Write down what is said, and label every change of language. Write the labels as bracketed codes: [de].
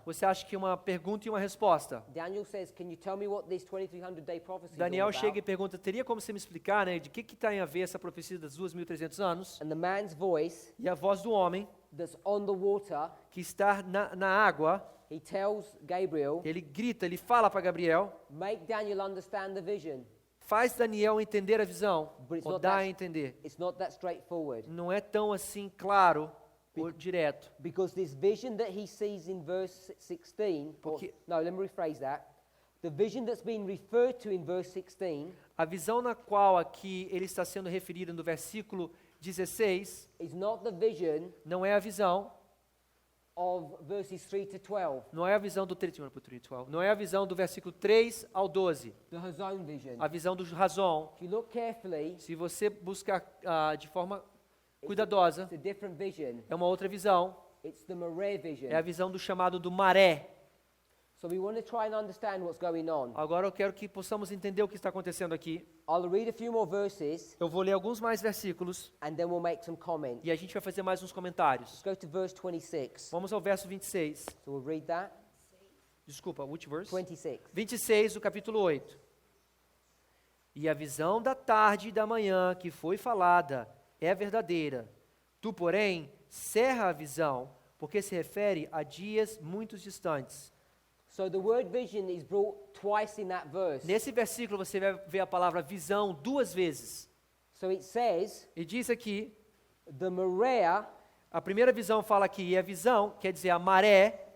[pt] você acha que é uma pergunta e uma resposta. [en] Daniel says, can you tell me what this 2300-day prophecy is all Daniel about? [pt] chega e pergunta, teria como você me explicar, né, de que tem a ver essa profecia das 2.300 anos? [en] And the man's voice [pt] E a voz do homem, [en] that's on the water, [pt] que está na água, [en] he tells Gabriel, [pt] ele grita, ele fala para Gabriel, [en] make Daniel understand the vision. [pt] faz Daniel entender a visão, [en] But it's [pt] ou [en] not [pt] dá a [en] that- [pt] entender. [en] It's not that straightforward. [pt] Não é tão assim claro ou direto. [en] Because this vision that he sees in verse 16, [pt] Porque- [en] no, let me rephrase that. The vision that's being referred to in verse 16 [pt] A visão na qual aqui ele está sendo referido no versículo 16, [en] is not the vision [pt] não é a visão, [en] of verses 3 to 12, [pt] não é a visão do 31 para 12, não é a visão do versículo 3 ao 12, [en] the Hazon vision. [pt] a visão do Razon. [en] If you look carefully, [pt] Se você buscar de forma cuidadosa, [en] it's a different vision. [pt] é uma outra visão, [en] It's the Mareh vision. [pt] é a visão do chamado do maré. [en] So we want to try and understand what's going on. [pt] Agora eu quero que possamos entender o que está acontecendo aqui. [en] I'll read a few more verses [pt] Eu vou ler alguns mais versículos [en] and then we'll make some comments. [pt] e a gente vai fazer mais uns comentários. [en] Let's go to verse 26. [pt] Vamos ao verso 26. [en] So we'll read that. [pt] Desculpa, [en] which verse? 26. [pt] 26 do capítulo 8. E a visão da tarde e da manhã que foi falada é verdadeira. Tu, porém, cerra a visão, porque se refere a dias muito distantes. [en] So the word vision is brought twice in that verse. [pt] Nesse versículo você vai ver a palavra visão duas vezes. [en] So it says, [pt] E diz aqui, [en] the Mareh, [pt] a primeira visão fala aqui, e a visão quer dizer a maré,